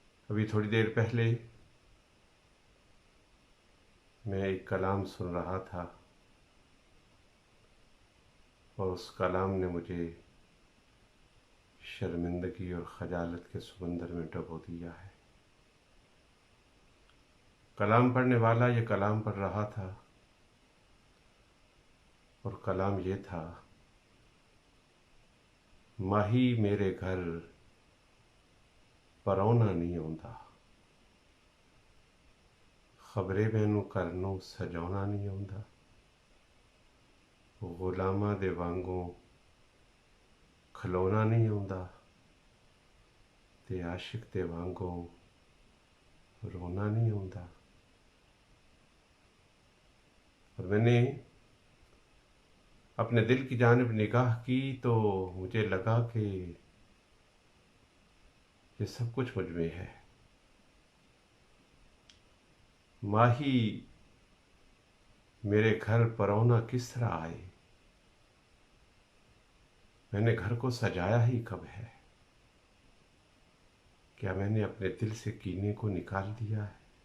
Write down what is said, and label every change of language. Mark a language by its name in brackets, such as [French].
[Urdu] ابھی تھوڑی دیر پہلے میں ایک کلام سن رہا تھا اور اس کلام نے مجھے شرمندگی اور خجالت کے سمندر میں ڈبو دیا ہے. کلام پڑھنے والا یہ کلام پڑھ رہا تھا اور کلام یہ تھا: [Punjabi] ماہی میرے گھر پرونا نہیں آندا، خبرے مینوں کرنوں سجاونا نہیں آندا، غلاماں دے وانگوں کھلونا نہیں آندا تے عاشق دے وانگوں رونا نہیں آندا. [Urdu] اور میں نے اپنے دل کی جانب نگاہ کی تو مجھے لگا کہ یہ سب کچھ مجھ میں ہے. ماہی میرے گھر پرونا کس طرح آئے، میں نے گھر کو سجایا ہی کب ہے؟ کیا میں نے اپنے دل سے کینے کو نکال دیا ہے؟